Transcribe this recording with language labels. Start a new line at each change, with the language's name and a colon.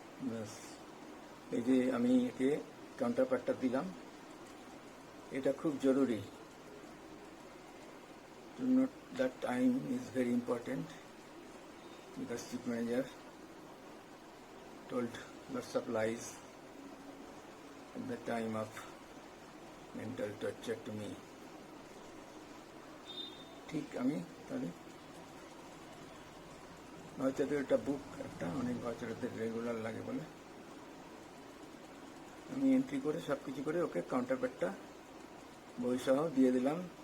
Bangla: ব্যাস, এই যে আমি একে কাউন্টারপার্টটা দিলাম, এটা খুব জরুরি।
English: To note that time is very important. The chief manager told lots of lies at the time of mental torture to me.
Bangla: ঠিক আমি তাহলে ভাউচারের একটা বুক, একটা অনেক ভাউচারদের রেগুলার লাগে বলে আমি এন্ট্রি করে সব কিছু করে ওকে কাউন্টারপার্টটা বইসহ দিয়ে দিলাম।